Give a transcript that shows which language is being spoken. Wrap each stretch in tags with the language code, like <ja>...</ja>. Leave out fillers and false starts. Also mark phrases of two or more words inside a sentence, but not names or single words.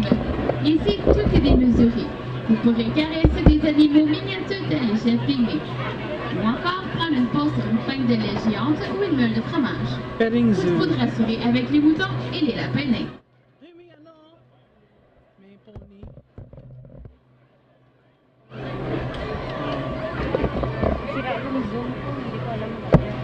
<fr>Ici, tout est démesuré. Vous pourrez caresser des animaux miniatures tels les chefs pygmées. Ou encore prendre une pause sur une feuille de lait géante ou une meule de fromage.</fr> <en>Petting</en> <fr>Tout</fr> <en>zoo.</en> <fr>pour rassurer avec les moutons et les lapins nains.</fr> <tl>Hey, may ano? May pony. Sira ako ng Zoom ko, hindi ko alam mo.</tl>